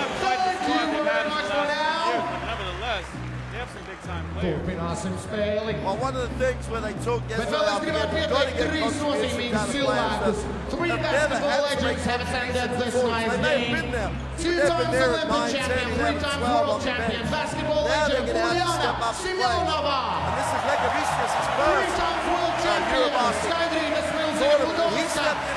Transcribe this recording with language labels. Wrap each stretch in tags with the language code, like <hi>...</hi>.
<en>Thank you very much for now! Nevertheless, they have some big-time players.</en> <lv>Turpināsim spēli.</lv> <en>Well, one of the things where they took</en> <lv>Bet vēl es gribētu pieteikt 3 nozīmīgus cilvēkus.</lv> <en>3 basketball legends have attended this nice game. 2 times Olympic champion, 3 times world champion, basketball legend Uljana Simjonova. And this is Legavicius' 3 times world champion, Skaidrīnas Milzīga Udovska.</en>